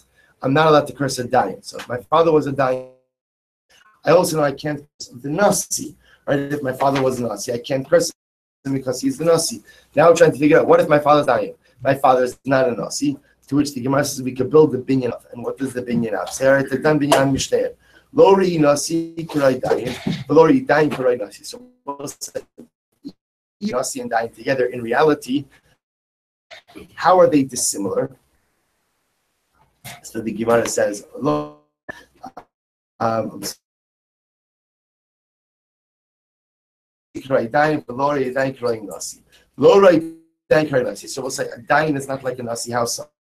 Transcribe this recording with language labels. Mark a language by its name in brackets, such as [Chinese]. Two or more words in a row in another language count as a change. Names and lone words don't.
[English] I'm not allowed to curse a dayan. So if my father was a dayan, I also know I can't curse the Nasi. Right? If my father was a Nasi, I can't curse him because he's the Nasi. Now we're trying to figure out, what if my father's dayan? My father is not a Nasi. To which the Gemara says we could build the binyan of. And what does the binyan of say? All right, the dan binyan mishteh. [Hebrew] לא ראי נשיא כראי דיין, לא ראי דיין כראי נשיא. [English] So Nasi and dayan together, in reality, how are they dissimilar? So the Gemara says, so we'll say a dayan is not like a Nasi house.